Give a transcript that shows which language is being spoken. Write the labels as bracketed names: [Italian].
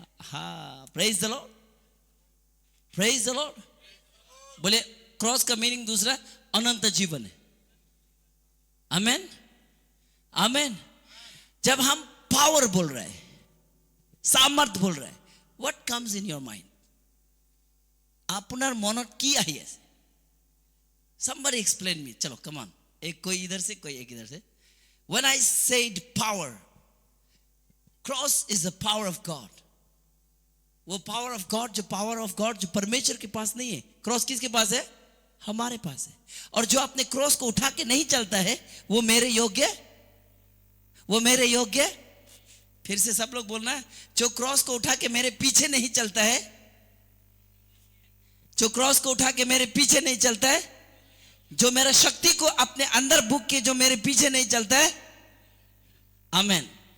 [Hindi] हाँ, praise the Lord, praise the Lord. बोले cross का मीनिंग दूसरा अनंत जीवन है। आमेन, आमेन। जब हम पावर बोल रहे हैं, सामर्थ बोल रहे हैं, [English] what comes in your mind? [Assamese] আপনার মনত কি আহি আছে? [English] Somebody explain me. [Hindi] चलो [English] come on. [Hindi] एक कोई इधर से, कोई एक इधर से. [English] When I said power, cross is the power of God. [Hindi] वो [English] power of God, [Hindi] जो power of God जो परमेश्वर के पास नहीं है, क्रॉस किसके पास है? हमारे पास है. और जो अपने क्रॉस को उठा के नहीं चलता है, वो मेरे योग्य, वो मेरे योग्य. फिर से सब लोग बोलना है, जो क्रॉस को उठा के मेरे पीछे नहीं चलता है, जो क्रॉस को उठा के मेरे पीछे नहीं चलता है, जो मेरा शक्ति को अपने अंदर बुक के जो मेरे पीछे नहीं चलता है. आमेन.